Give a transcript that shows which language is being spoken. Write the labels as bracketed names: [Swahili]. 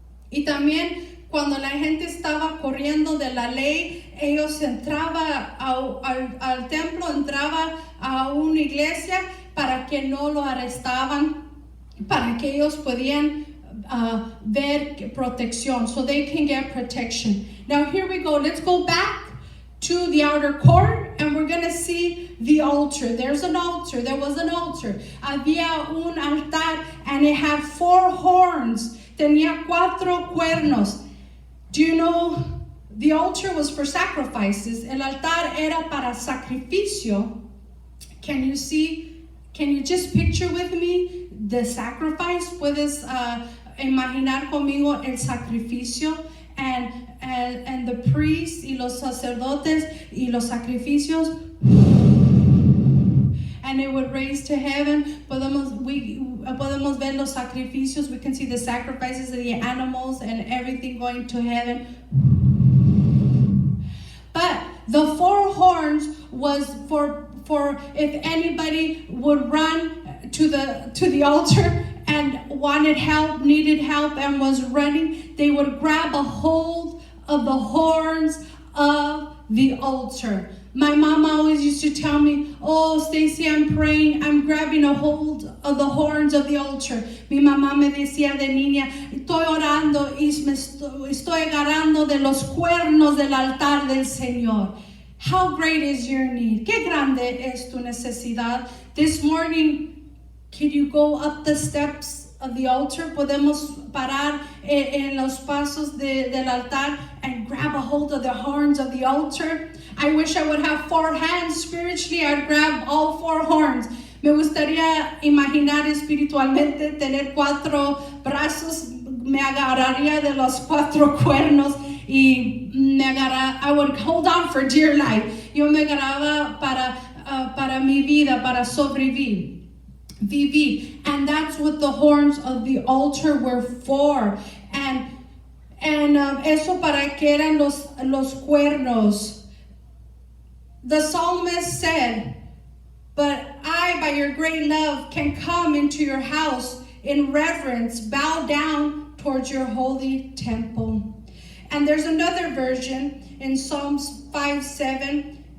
[Spanish] Y también cuando la gente estaba corriendo de la ley, ellos entraban al templo, entraban a una iglesia para que no lo arrestaban, para que ellos podían ver protección, [English] so they can get protection. Now here we go. Let's go back to the outer court, and we're going to see the altar. There's an altar. There was an altar. [Spanish] Había un altar, [English] and it had 4 horns. [Spanish] Tenía 4 cuernos. [English] Do you know the altar was for sacrifices? [Spanish] El altar era para sacrificio. [English] Can you see? Can you just picture with me the sacrifice? [Spanish] Puedes imaginar conmigo el sacrificio [English] and the priests [Spanish] y los sacerdotes y los sacrificios. [English] And it would raise to heaven. [Spanish] Podemos ver los sacrificios. [English] We can see the sacrifices of the animals and everything going to heaven. But the 4 horns was for if anybody would run to the altar and wanted help, needed help, and was running, they would grab a hold of the horns of the altar. My mom always used to tell me, "Oh, Stacey, I'm praying, I'm grabbing a hold of the horns of the altar." [Spanish] Mi mamá me decía de niña, estoy orando y estoy agarrando de los cuernos del altar del Señor. [English] How great is your need? [Spanish] Qué grande es tu necesidad. [English] This morning, can you go up the steps of the altar? [Spanish] Podemos parar en los pasos del altar [English] and grab a hold of the horns of the altar. I wish I would have 4 hands. Spiritually, I'd grab all 4 horns. [Spanish] Me gustaría imaginar espiritualmente tener 4 brazos. Me agarraría de los 4 cuernos y [English] I would hold on for dear life. [Spanish] Yo me agarraba para mi vida, para sobrevivir. [English] And that's what the horns of the altar were for. [Spanish] And eso para que eran los cuernos. [English] The psalmist said, "But I, by your great love, can come into your house in reverence, bow down towards your holy temple." And there's another version in Psalms 5:7.